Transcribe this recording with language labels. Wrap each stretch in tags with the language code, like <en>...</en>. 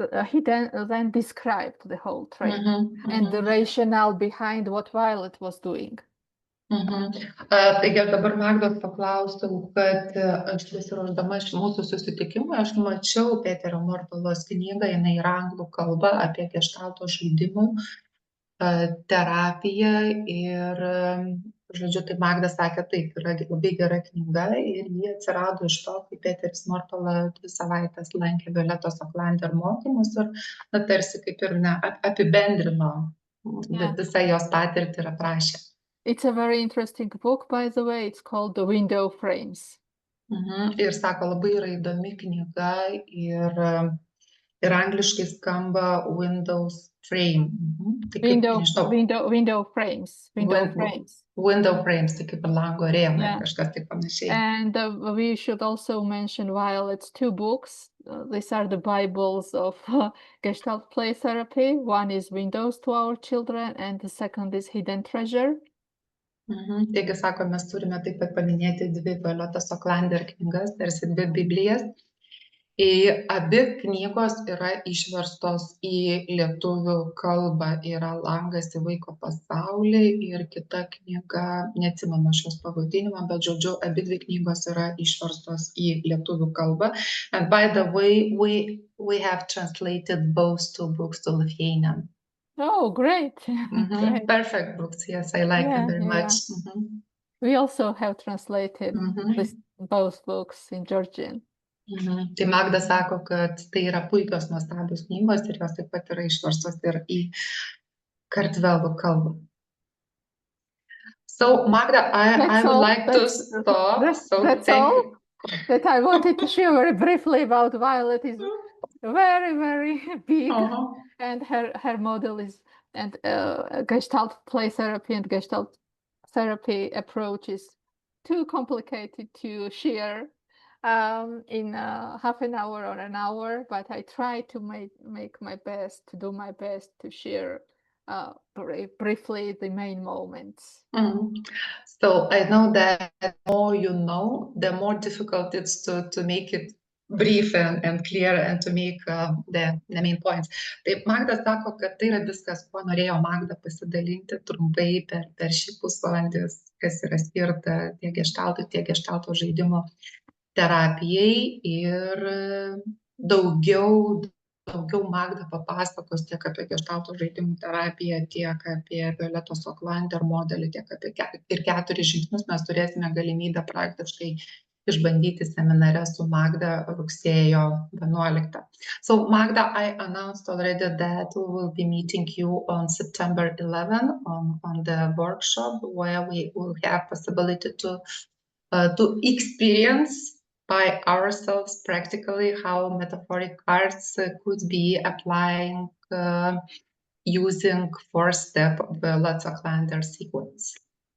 <en>He then described the whole training and the rationale behind what Violet was doing.</en> <lt>Taigi aš dabar Magdos paklausiau, kad aš besiruošdama mūsų susitikimui, aš mačiau Peterio Mortolos knygą, jinai yra anglų kalba apie geštalto žaidimų terapiją ir, žodžiu, tai Magda sakė, taip, yra labai gera knyga ir ji atsirado iš to, kai Peteris Mortola 2 savaitės lankė Violetos Oklander mokymus ir tarsi kaip ir apibendrino visą jos patirtį ir aprašė.</lt> <en>It's a very interesting book, by the way. It's called The Window Frames.</en> <lt>Ir sako, labai yra įdomi knyga ir angliškai skamba Windows Frame. Tai kaip, nežinau,</lt> <en>window frames.</en> <lt>Window frames, tai kaip ir lango rėmai, kažkas tai panašiai.</lt> <en>And we should also mention Violet's 2 books. These are the Bibles of Gestalt play therapy. One is Windows to Our Children, and the second is Hidden Treasure.</en> <lt>Taigi, sako, mes turime taip pat paminėti 2 Violetos Oklander knygas, tarsi 2 Biblijas. Abi knygos yra išverstos į lietuvių kalbą, yra Langas į vaiko pasaulį ir kita knyga, neatsimenu šios pavadinimą, bet žodžiu, abi 2 knygos yra išverstos į lietuvių kalbą.</lt> <en>And by the way, we have translated both 2 books to Lithuanian. Oh, great. Great. Perfect books. Yes, I like them very much. We also have translated both books in Georgian.</en> <lt>Tai Magda sako, kad tai yra puikios nuostabios knygos ir jos taip pat yra išverstos ir į kartvelų kalbą.</lt> <en>So, Magda, I would like to stop. That's all that I wanted to share very briefly about Violet. Is very, very big, and her model is, and Gestalt play therapy and Gestalt therapy approach is too complicated to share in half an hour or an hour, but I try to make my best, to do my best to share briefly the main moments. So I know that the more you know, the more difficult it's to make it brief and clear and to make the main points.</en> <lt>Taip, Magda sako, kad tai yra viskas, kuo norėjo Magda pasidalinti trumpai per šį pusvalandį, kas yra skirta tiek geštaltui, tiek geštalto žaidimo terapijai ir daugiau Magda papasakos tiek apie geštalto žaidimų terapiją, tiek apie Violetos Oklander modelį, tiek apie ir 4 žingsnius mes turėsime galimybę praktiškai išbandyti seminare su Magda rugsėjo 11.</lt> <en>So Magda, I announced already that we will be meeting you on September 11 on the workshop where we will have possibility to experience by ourselves practically how metaphoric cards could be applying using 4-step Violet Oklander sequence.</en>